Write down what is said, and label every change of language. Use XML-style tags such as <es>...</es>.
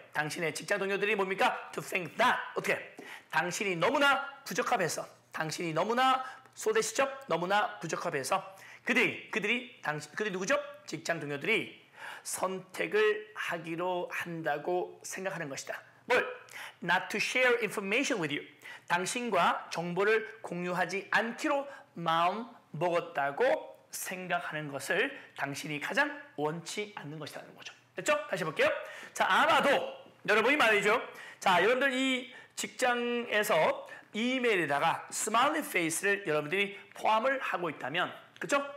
<ko>당신의 직장 동료들이 뭡니까?</ko> <en>To think that.</en> <ko>어떻게? 당신이 너무나 부적합해서 당신이 너무나 소대시죠? 너무나 부적합해서 그들이 누구죠? 직장 동료들이 선택을 하기로 한다고 생각하는 것이다. 뭘?</ko> <en>Not to share information with you.</en> <ko>당신과 정보를 공유하지 않기로 마음 먹었다고 생각하는 것을 당신이 가장 원치 않는 것이라는 거죠. 됐죠? 다시 볼게요. 자, 아마도 여러분이 말이죠. 자, 여러분들 이 직장에서 이메일에다가 스마일리 페이스를 여러분들이 포함을 하고 있다면, 그렇죠?</ko>